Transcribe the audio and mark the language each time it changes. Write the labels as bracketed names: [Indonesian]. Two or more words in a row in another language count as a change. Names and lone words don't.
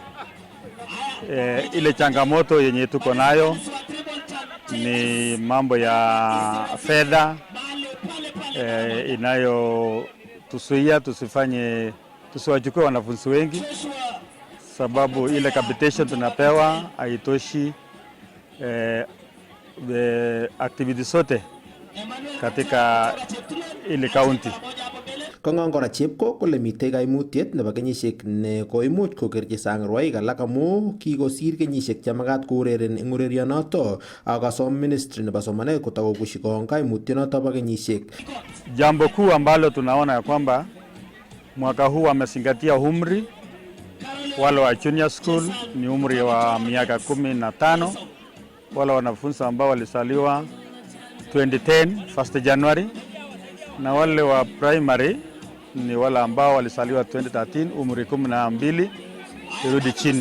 [Swahili] Ile changamoto yenye tuko nayo ni mambo ya fedha inayo tusuia tusiwachukue wanafunzi wengi, sababu ile capitation tunapewa haitoshi activities zote katika ile county. [Kalenjin] Kong'ong kora Chepko kole mitei kaimutiet nebo kenyisiek ne koimuch kokerchi sang rwoik alak amu kikosir kenyisiek chemakat koureren eng urerionoto akasom ministry nebo somanet kotakokushi kong kaimutionoto bo kenyisiek. [Swahili] Jambo kuu ambalo tunaona ya kwamba mwaka huu wamezingatia umri. Wale wa [English] junior school [Swahili] ni umri wa miaka 15. Wale wanafunzi ambao walizaliwa 2010 1st January, na wale wa primary ni wale ambao walizaliwa 2013 umri 12 irudi chini.